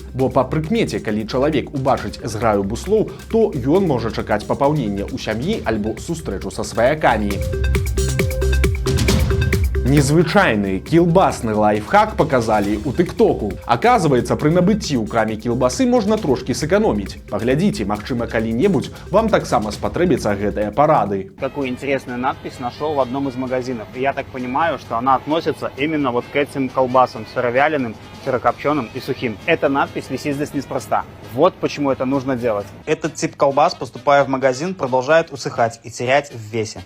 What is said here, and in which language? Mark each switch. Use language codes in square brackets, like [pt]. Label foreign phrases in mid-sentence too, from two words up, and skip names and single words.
[be] Бо па прыкмеце, калі чалавек убачыць зграю буслоў, то ён можа чакаць папаўнення ў сям'і альбо сустрэчу са сваякамі. Незвычайны кілбасны лайфхак показалі ў тыктоку. Аказваецца, пры набыцці ў краме кілбасы можна трошкі сэканоміць. Паглядзіце, магчыма, калі-небудзь вам таксама спатрэбіцца гэтыя парады. [ru] Какую интересную надпись нашел в одном из магазинов. И я так понимаю, что она относится именно вот к этим колбасам сыровяленым, сырокопченым и сухим. Эта надпись висит здесь неспроста. Вот почему это нужно делать. Этот тип колбас, поступая в магазин, продолжает усыхать и терять в весе.